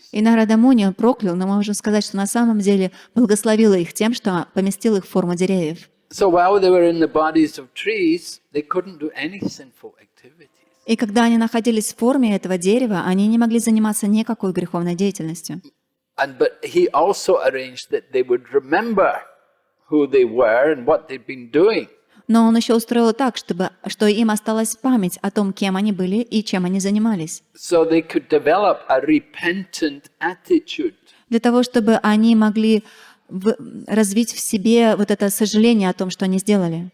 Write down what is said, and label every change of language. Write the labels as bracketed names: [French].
[Russian] И Нарада Муни он проклял, но мы можем сказать, что на самом деле благословил их тем, что поместил их в форму деревьев. [English] So while they were in the bodies of trees, they couldn't do any sinful activities. [Russian] И когда они находились в форме этого дерева, они не могли заниматься никакой греховной деятельностью. [English] But he also arranged that they would remember who they were and what they'd been doing. [Russian] Но он еще устроил так, что им осталась память о том, кем они были и чем они занимались. [English] So they could develop a repentant attitude. [Russian] Для того, чтобы они могли развить в себе вот это сожаление о том, что они сделали.